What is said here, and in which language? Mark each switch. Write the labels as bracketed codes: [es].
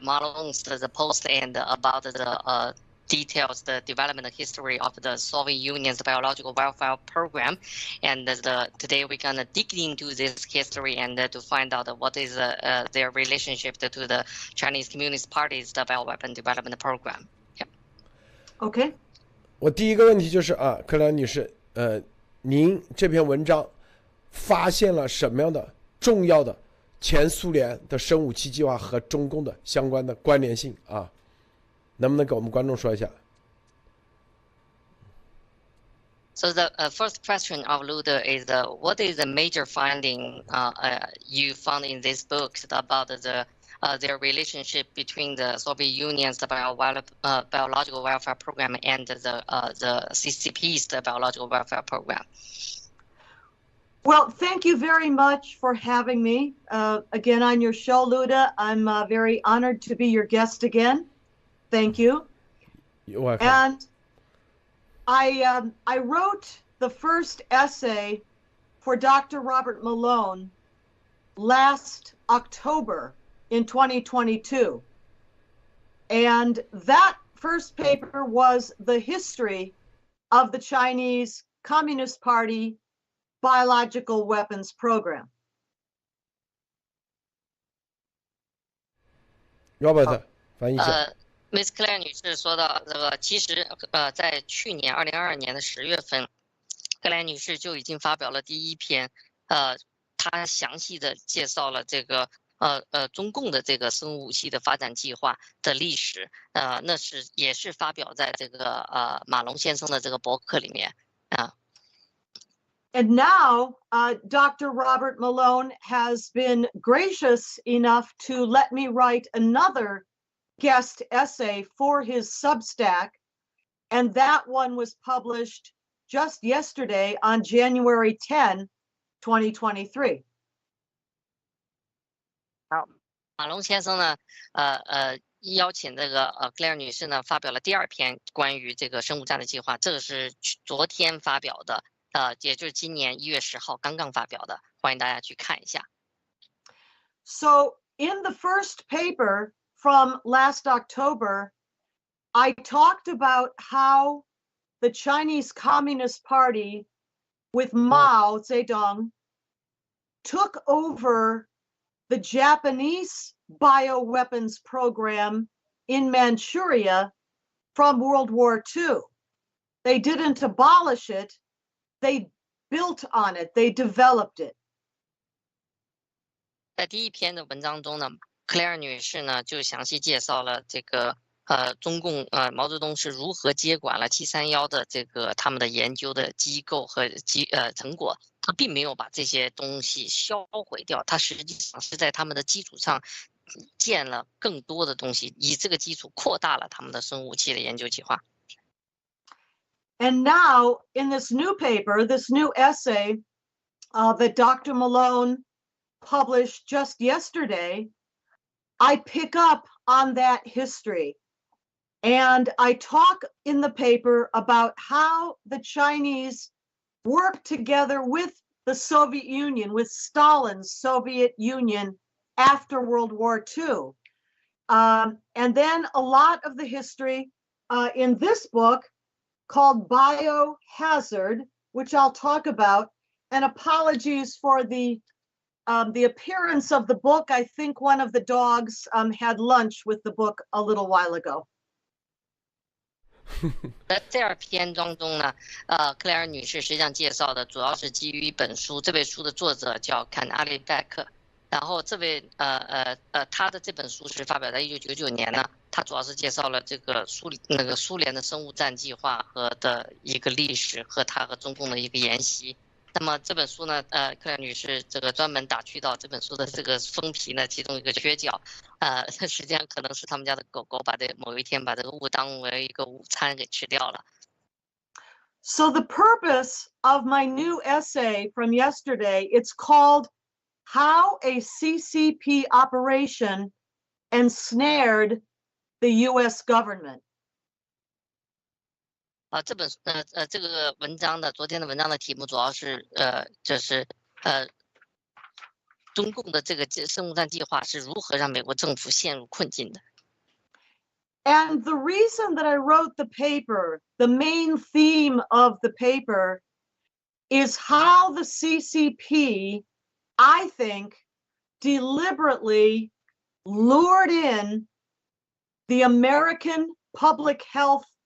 [en] Malone's the post and about the details the development history of the Soviet Union's biological warfare program, and today we're gonna dig into this history and to find out what is their relationship to the Chinese Communist Party's the bioweapon development program. Yeah. Okay. [zh] 我第一个问题就是克莱女士您这篇文章发现了什么样的重要的前苏联的生武器计划和中共的相关的关联性能不能给我们观众说一下？ [en] So the first question of Ludo is what is the major finding you found in this book about their relationship between the Soviet Union's biological welfare program and the CCP's biological welfare program? Well, thank you very much for having me again on your show, Luda. I'm very honored to be your guest again. Thank you. You're welcome. And I wrote the first essay for Dr. Robert Malone last October in 2022. And that first paper was the history of the Chinese Communist Party biological weapons program. [zh] Robert 翻译一下。 Miss Clare 女士说到这个，其实在去年2022年的10月份，克莱女士就已经发表了第一篇，她详细的介绍了这个中共的这个生物武器的发展计划的历史，也是发表在这个马龙先生的这个博客里面 [en] And now, Dr. Robert Malone has been gracious enough to let me write another guest essay for his Substack, and that one was published just yesterday on January 10, 2023. [zh] 好，马龙先生呢，邀请这个克莱尔女士呢发表了第二篇关于这个生物战的计划，这个是昨天发表的，也就是今年1月10号刚刚发表的，欢迎大家去看一下。 [en] So in the first paper from last October, I talked about how the Chinese Communist Party with Mao Zedong took over the Japanese bioweapons program in Manchuria from World War II. They didn't abolish it, they built on it, they developed it. [zh] 在第一篇的文章中呢，克莱尔女士呢就详细介绍了这个中共毛泽东是如何接管了731的这个他们的研究的机构和成果，他并没有把这些东西销毁掉，他实际上是在他们的基础上建了更多的东西，以这个基础扩大了他们的生物武器的研究计划。 [en] And now, in this new paper, this new essay that Dr. Malone published just yesterday, I pick up on that history. And I talk in the paper about how the Chinese worked together with the Soviet Union, with Stalin's Soviet Union after World War II. And then a lot of the history in this book called Biohazard, which I'll talk about. And apologies for the appearance of the book. I think one of the dogs had lunch with the book a little while ago. [zh] 在第二篇当中呢，克莱尔女士实际上介绍的主要是基于一本书，这本书的作者叫坎阿里拜克，然后这位他的这本书是发表在1999年呢，他主要是介绍了这个苏联的生物战计划和的一个历史和他和中共的一个研习。那么这本书呢，克莱尔女士这个专门打趣到这本书的这个封皮呢，其中一个缺角，实际上可能是他们家的狗狗某一天把这个物当为一个午餐给吃掉了。 [en] So the purpose of my new essay from yesterday, it's called How a CCP Operation Ensnared the US Government. [zh] 这个文章的昨天的文章的题目主要是就是中共的这个生物战计划是如何让美国政府陷入困境的。 [en] And the reason that I wrote the paper, the main theme of the paper, is how the CCP, I think, deliberately lured in the American public health